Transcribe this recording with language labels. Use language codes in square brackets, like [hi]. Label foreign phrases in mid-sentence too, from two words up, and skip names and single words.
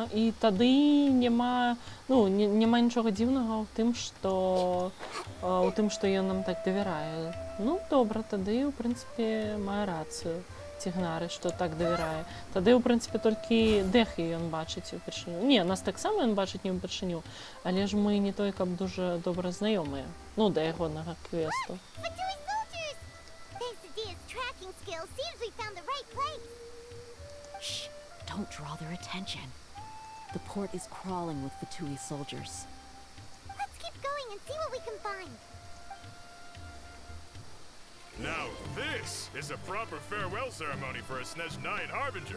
[be] І тады няма нічога дзіўнага ў тым, што ён нам так давярае. Ну, добра, тады, у прынцыпе, мае рацыю Цігнары, што так давярае. Тады, у прынцыпе, толькі Дэхі ён бачыць упершыню. Не, нас таксама ён бачыць не ўпершыню, але ж мы не той, каб дужа добра знаёмыя. Ну, да ягонага квесту. Shh! [en] Don't draw their attention. The port is crawling with Fatui soldiers. Let's keep going and see what we can find. Now this is a proper farewell ceremony for a Snezhnayan Harbinger.